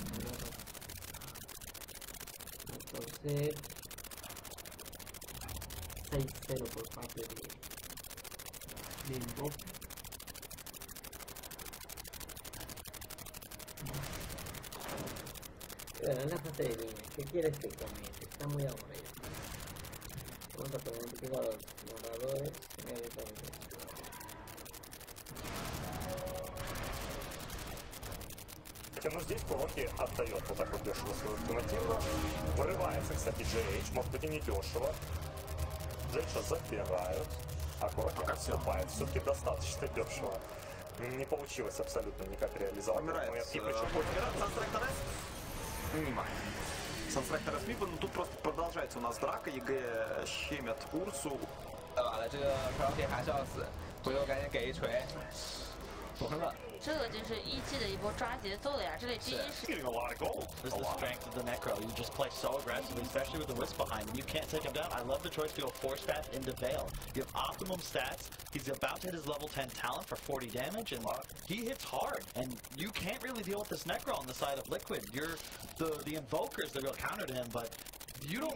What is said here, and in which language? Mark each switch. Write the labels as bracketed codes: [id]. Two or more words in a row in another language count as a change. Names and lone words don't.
[es] Entonces 6-0 por parte de Invoke. Bueno, en la fase de línea, ¿qué quieres que comience? Está muy aburrido. Vamos a poner un poquito a los narradores. [ru] Но здесь Проки отдает вот так вот дешево свою ультимативу. Вырывается, кстати, GH, может быть и не дешево. GH забирают, а Проки отступает. Все-таки достаточно дешево. Не получилось абсолютно никак реализовать. Умирает. И причем Умирает Санстрактор С? Мимо. Санстрактор С мимо, но тут просто продолжается у нас драка. ЕГЭ щемят Урсу. [zh] 完了，这个 Proki 还是要死，回头赶紧给一锤，完了。这个就是1G 的一波抓节奏了呀！这里第一是 [en] getting a lot of gold. This is the strength of the Necro. You just play so aggressively, especially with the Wisp behind him. You can't take him down. I love the choice to go 4-stat into Veil. You have optimum stats. He's about to hit his level 10 talent for 40 damage, and he hits hard. And you can't really deal with this Necro on the side of Liquid. You're the Invoker's the real counter to him, but you don't.